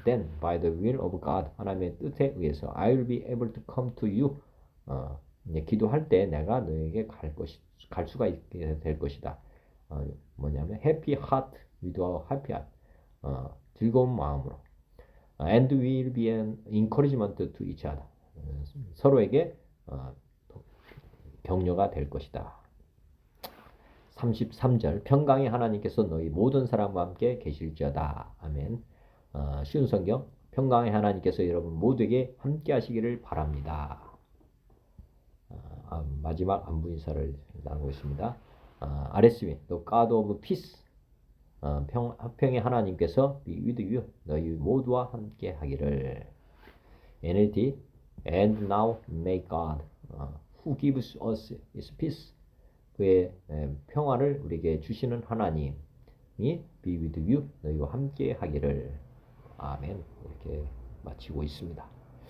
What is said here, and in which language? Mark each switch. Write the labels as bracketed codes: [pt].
[en] Then by the will of God, [ko] 하나님의 뜻에 의해서 [en] I will be able to come to you. [ko] 이제 기도할 때 내가 너에게 갈 수가 있게 될 것이다. 뭐냐면 [en] happy heart with a happy heart. [ko] 즐거운 마음으로. [en] And will be an encouragement to each other. [ko] 서로에게 격려가 될 것이다. 33절. 평강의 하나님께서 너희 모든 사람과 함께 계실지어다. 아멘. 쉬운 성경. 평강의 하나님께서 여러분 모두에게 함께 하시기를 바랍니다. 마지막 안부 인사를 나누고 있습니다. [en] RSV. The God of Peace. [ko] 평의 하나님께서 [en] be with you. [ko] 너희 모두와 함께 하기를. NLT. [en] And now may God who gives us his peace. [ko] 그의 평화를 우리에게 주시는 하나님이 [en] be with you. [ko] 너희와 함께 하기를. 아멘. 이렇게 마치고 있습니다.